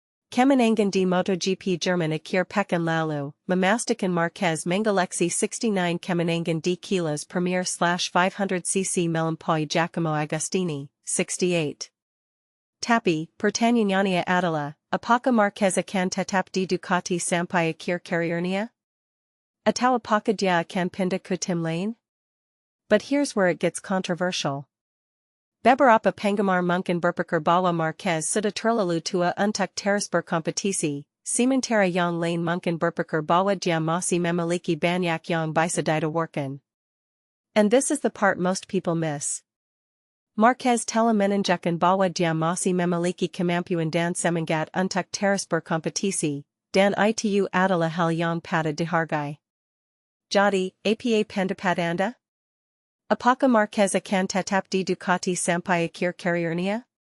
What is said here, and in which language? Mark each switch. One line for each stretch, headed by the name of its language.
Indonesian: Kemenangan di MotoGP Jerman akhir pekan lalu, memastikan Marquez mengoleksi 69 kemenangan di kelas Premier/500cc melampaui Giacomo Agostini, 68. Tapi, pertanyaannya adalah, apakah Marquez akan tetap di Ducati sampai akhir kariernya? Atau apakah dia akan pindah ke tim lain?
English: But here's where it gets controversial.
Indonesian: Beberapa penggemar mungkin berpikir bahwa Marquez sudah terlalu tua untuk terus berkompetisi, sementara yang lain mungkin berpikir bahwa dia masih memiliki banyak yang bisa ditawarkan.
English: And this is the part most people miss.
Indonesian: Marquez telah menunjukkan bahwa dia masih memiliki kemampuan dan semangat untuk terus berkompetisi, dan itu adalah hal yang patut dihargai. Jadi, apa pendapat anda? Apakah Marquez akan tetap di Ducati sampai akhir kariernya?